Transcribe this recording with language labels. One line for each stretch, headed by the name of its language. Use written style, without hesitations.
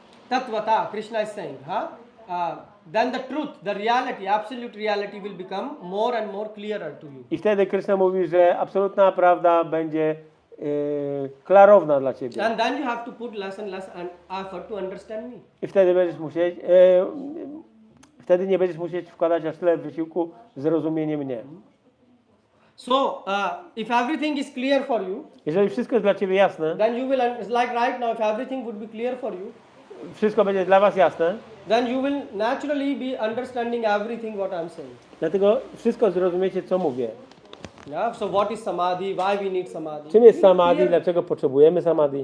English: Tattvata, Krishna is saying. Then the truth, the reality, absolute reality will become more and more clearer to you.
Polish: i wtedy Krishna mówi, że absolutna prawda będzie klarowna dla ciebie.
English: And then you have to put less and less effort to understand me.
Polish: I wtedy nie będziesz musieć wkładać aż tyle wysiłku w zrozumienie mnie.
English: So, if everything is clear for you,
Polish: Jeżeli wszystko jest dla ciebie jasne,
English: then you will, like right now, if everything would be clear for you,
Polish: wszystko będzie dla was jasne,
English: then you will naturally be understanding everything what I'm saying.
Polish: dlatego wszystko zrozumiecie, co mówię.
English: Yeah, so what is samadhi, why we need samadhi?
Polish: Czym jest samadhi, dlaczego potrzebujemy samadhi?